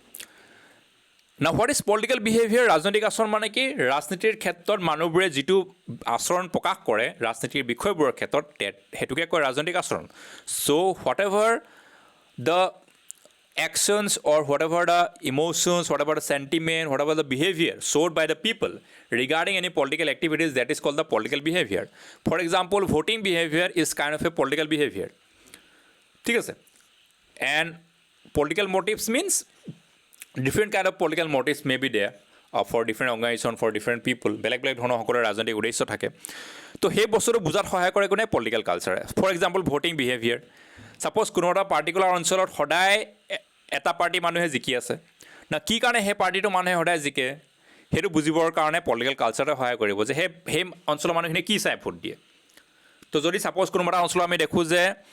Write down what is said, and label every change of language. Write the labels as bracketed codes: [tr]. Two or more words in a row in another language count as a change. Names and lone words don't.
[en] না what is political behavior [as] ৰাজনৈতিক আচৰণ মানে কি ৰাজনীতিৰ ক্ষেত্ৰত মানুহবোৰে যিটো আচৰণ প্ৰকাশ কৰে ৰাজনীতিৰ বিষয়বোৰৰ ক্ষেত্ৰত সেইটোকে কয় ৰাজনৈতিক আচৰণ চ' [en] what ever the actions or whatever the emotions, whatever the sentiment, whatever the behavior showed by the people regarding any political activities, that is called the political behavior. For example, voting behavior is kind of a political behavior. [as] ঠিক আছে [en] and political motives means different kind of political motives may be there for different organization, for different people. [as] বেলেগ বেলেগ ধৰণৰ সকলোৰে ৰাজনৈতিক উদ্দেশ্য থাকে তো সেই বস্তুটো বুজাত সহায় কৰে কোনে [en] political cultureে for example voting behavior suppose [as] কোনো এটা পাৰ্টিকুলাৰ অঞ্চলত সদায় এটা পাৰ্টি মানুহে জিকি আছে না কি কাৰণে সেই পাৰ্টিটো মানুহে সদায় জিকে সেইটো বুজিবৰ কাৰণে [en] political cultureতে [as] সহায় কৰিব যে সেই অঞ্চলৰ মানুহখিনি কি চাই ভোট দিয়ে তো যদি ছাপ'জ কোনোবা এটা অঞ্চলত আমি দেখোঁ যে